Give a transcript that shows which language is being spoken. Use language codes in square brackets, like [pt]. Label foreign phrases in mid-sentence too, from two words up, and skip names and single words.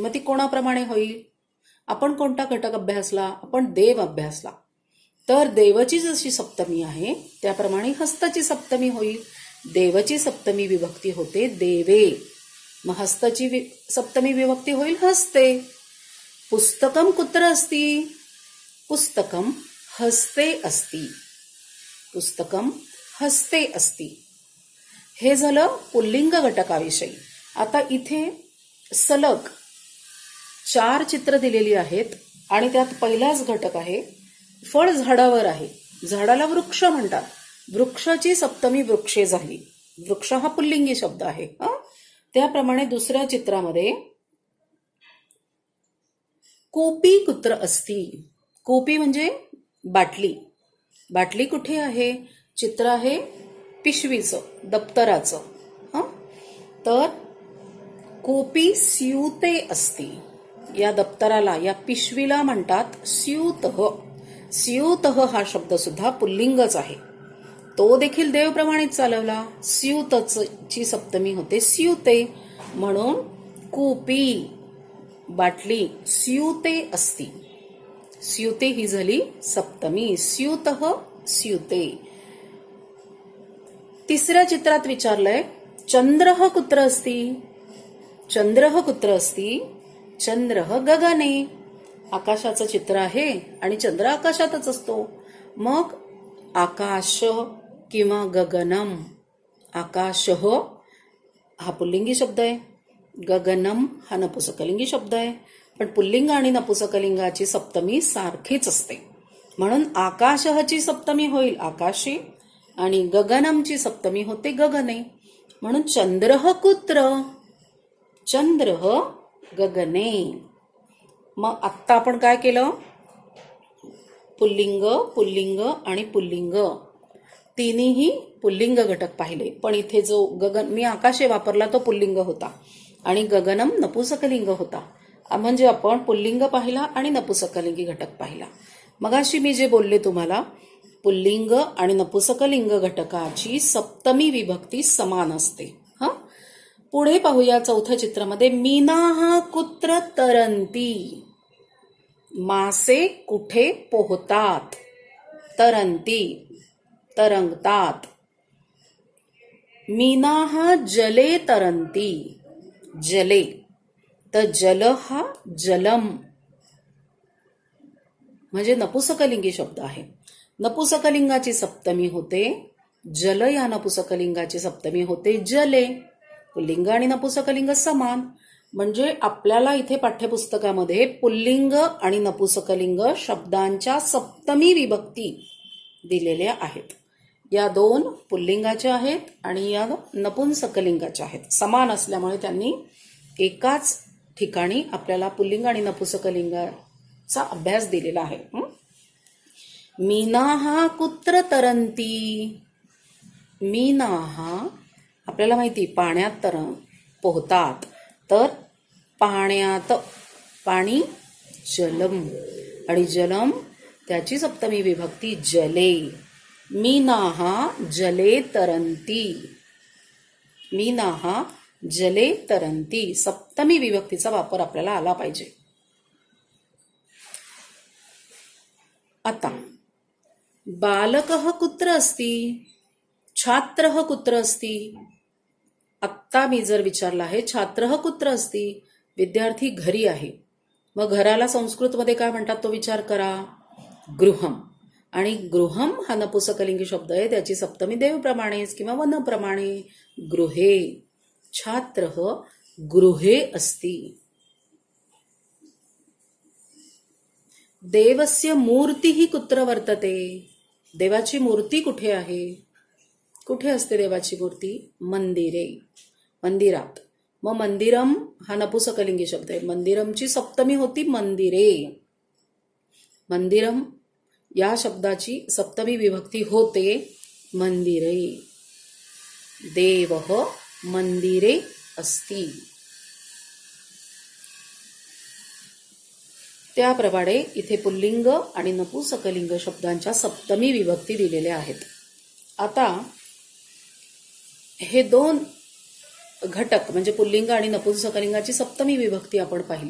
[mr] मग ती कोणाप्रमाणे होईल. आपण कोणता घटक अभ्यासला, आपण देव अभ्यासला. तर देवची जशी सप्तमी आहे त्याप्रमाणे हस्तची सप्तमी होईल. देवची सप्तमी विभक्ती होते देवे, मग हस्तची सप्तमी विभक्ती होईल हस्ते. [sa] पुस्तकम कुत्र अस्ति, पुस्तकम हस्ते अस्ति, पुस्तकम हस्ते अस्ति. [mr] हे झालं पुल्लिंग घटकाविषयी. आता इथे सलग 4 चित्र दिलेली आहेत आणि त्यात पहिलाच घटक आहे फळ झाडावर आहे. झाडाला वृक्ष म्हणतात. वृक्षाची सप्तमी वृक्षे झाली. वृक्ष हा पुल्लिंगी शब्द आहे. त्याप्रमाणे दुसऱ्या चित्रामध्ये [sa] कोपी कुत्र अस्ति, [mr] कोपी म्हणजे बाटली. बाटली कुठे आहे. चित्र आहे पिशवीचं, दप्तराचं. [sa] तर कोपी स्यूते अस्ति, [mr] या दप्तराला, या पिशवीला म्हणतात स्यूतः. स्यूतः हा शब्द सुद्धा पुल्लिंगच आहे. तो देखील देवप्रमाणेच चालवला. स्यूतची सप्तमी होते स्यूते, म्हणून कोपी बाटली [sa] स्यूते अस्ति. स्यूते ही झाली सप्तमी. स्यूतः स्यूते. [mr] तिसऱ्या चित्रात विचारलंय [sa] चंद्रः कुत्र अस्ति, चंद्रः कुत्र अस्ति, चंद्रः गगने. [mr] आकाशाचं चित्र आहे आणि चंद्र आकाशातच असतो. मग आकाश किंवा गगनम. आकाशः हा पुल्लिंगी शब्द आहे, गगनम हा नपुसकलिंगी शब्द आहे. पण पुल्लिंग आणि नपुसकलिंगाची सप्तमी सारखीच असते, म्हणून आकाशची सप्तमी होईल आकाशी आणि गगनमची सप्तमी होते गगने. [sa] म्हणून चंद्रः कुत्र, चंद्रः गगने. [mr] मग आत्ता आपण काय केलं, पुल्लिंग, पुल्लिंग आणि पुल्लिंग तिन्ही पुल्लिंग घटक पाहिले. पण इथे जो गगन, मी आकाशे वापरला तो पुल्लिंग होता आणि गगनम नपुसकलिंग होता. म्हणजे आपण पुल्लिंग पाहिला आणि नपुसकलिंगी घटक पाहिला. मगाशी मी जे बोलले तुम्हाला, पुल्लिंग आणि नपुसकलिंग घटकाची सप्तमी विभक्ती समान असते. पुढे पाहूया चौथ्या चित्रामध्ये [sa] मीनाः कुत्र तरन्ति. [mr] मासे कुठे पोहतात? तरंती, तरंगतात. [sa] मीनाः जले तरंती, जले. [mr] तर जल हा जलम म्हणजे नपुसकलिंगी शब्द आहे. नपुसकलिंगाची सप्तमी होते जल, या नपुसकलिंगाची सप्तमी होते जले. पुल्लिंग आणि नपुसकलिंग समान. म्हणजे आपल्याला इथे पाठ्यपुस्तकामध्ये पुल्लिंग आणि नपुसकलिंग शब्दांच्या सप्तमी विभक्ती दिलेल्या आहेत. या 2 पुल्लिंगाच्या आहेत आणि या नपुंसकलिंगाच्या आहेत. समान असल्यामुळे त्यांनी एकाच ठिकाणी आपल्याला पुल्लिंग आणि नपुंसकलिंगाचा अभ्यास दिलेला आहे. [sa] मीनाः कुत्र तरंती? [mr] मीनाः आपल्याला माहिती पाण्यात पोहतात. तर पाण्यात, पाणी जलम आणि जलम त्याची सप्तमी विभक्ती जले. [sa] मीनाः जले तरंती, मीनाः जले तरंती. [mr] सप्तमी विभक्तीचा वापर आपल्याला आला पाहिजे. [sa] आता बालकः कुत्र अस्ति? छात्रः कुत्र अस्ति? [mr] आत्ता मी जर विचारलं आहे [sa] छात्रः कुत्र अस्ति, [mr] विद्यार्थी घरी आहे. मग घराला संस्कृतमध्ये काय म्हणतात तो विचार करा. गृहम. आणि गृहम हा नपुसकलिंगी शब्द आहे. त्याची सप्तमी देवप्रमाणेच किंवा वनप्रमाणे. [sa] गृहे. छात्रः गृहे अस्ति. देवस्य मूर्तिः कुत्र वर्तते? [mr] देवाची मूर्ती कुठे आहे? कुठे असते देवाची मूर्ती? मंदिरे, मंदिरात. मग मंदिरम हा नपुसकलिंगी शब्द आहे. मंदिरमची सप्तमी होती मंदिरे. मंदिरम या शब्दाची सप्तमी विभक्ती होते मंदिरे. [sa] देवः मंदिरे अस्ति. [mr] त्याप्रमाणे इथे पुल्लिंग आणि नपुंसकलिंग शब्दांच्या सप्तमी विभक्ती दिलेल्या आहेत. आता हे 2 घटक म्हणजे पुल्लिंग आणि नपुंसकलिंगाची सप्तमी विभक्ती आपण पाहिली.